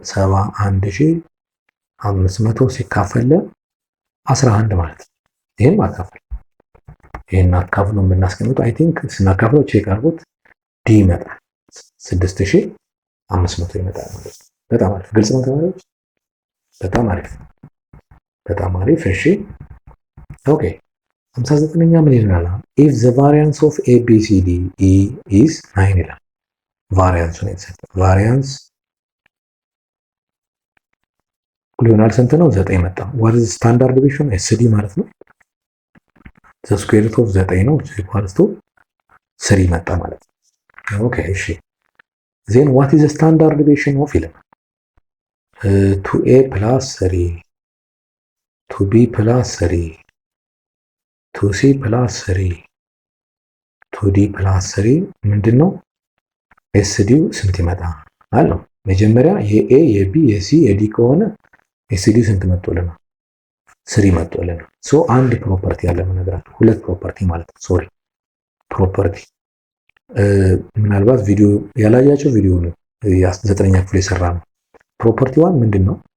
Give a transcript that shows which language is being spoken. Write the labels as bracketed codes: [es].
[am] 71,500 ሲካፈል 11 ማለት ነው። ይሄን ማካፈል ይሄን አካፍሎ የምናስቀምጠው አይ ቲንክ ስናካፍለው ቼክ አድርጉት ዲ ይመጣል 6500 ይመጣል ማለት ነው። በጣም አሪፍ ግልጽ ነው ተማሪዎች። በጣም አሪፍ በጣም አሪፍ። እሺ ኦኬ 59ኛ ምን ይላል? [en] if the variance of ABCD is 9 [am] ይላል። ቫሪያንስ ነው የተሰጠው። ቫሪያንስ ሊሆናል ስንት ነው? 9 መጣ። [en] what is standard deviation? SD ማለት ነው። the square root of 9 ነው equals to 3 መጣ ማለት ነው። ኦኬ እሺ then what is the standard deviation of 2a plus 3 2b plus 3 2c plus 3 2d plus 3 [am] ምንድነው? ኤስዲው ስንት ይመጣል አለው። መጀመሪያ የኤ የቢ የሲ የዲ ከሆነ ኤስዲው ስንት መጥቶልናል? 3 መጥቶልናል። ሶ አንድ ፕሮፐርቲ ያለ ነገራችሁ ሁለት ፕሮፐርቲ ማለት ነው። ሶሪ ፕሮፐርቲ ምናልባት ቪዲዮ ያላያቸው ቪዲዮ ነው 9ኛ ክፍል የሰራ ነው። ፕሮፐርቲ ዋን ምንድነው?